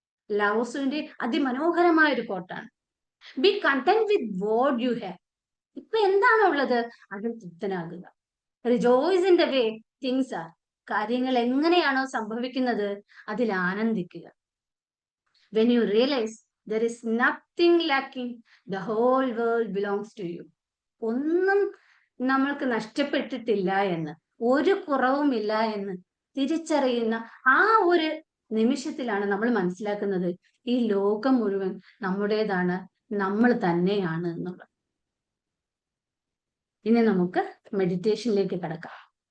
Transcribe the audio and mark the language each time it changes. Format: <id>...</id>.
<ml>ലാവോസുവിന്റെ അതിമനോഹരമായ ഒരു കോട്ടാണ്,</ml> <en>Be content with what you have.</en> <ml>ഇപ്പൊ എന്താണോ ഉള്ളത് അതിൽ തൃപ്തനാകുക.</ml> <en>Rejoice in the way things are.</en> <ml>കാര്യങ്ങൾ എങ്ങനെയാണോ സംഭവിക്കുന്നത് അതിൽ ആനന്ദിക്കുക.</ml> <en>When you realize there is nothing lacking, the whole world belongs to you.</en> <ml>ഒന്നും നമ്മൾക്ക് നഷ്ടപ്പെട്ടിട്ടില്ല എന്ന്, ഒരു കുറവുമില്ല എന്ന് തിരിച്ചറിയുന്ന ആ ഒരു നിമിഷത്തിലാണ് നമ്മൾ മനസ്സിലാക്കുന്നത് ഈ ലോകം മുഴുവൻ നമ്മുടേതാണ്, നമ്മൾ തന്നെയാണ് എന്നുള്ളത്. ഇനി നമുക്ക് മെഡിറ്റേഷനിലേക്ക് കടക്കാം.</ml>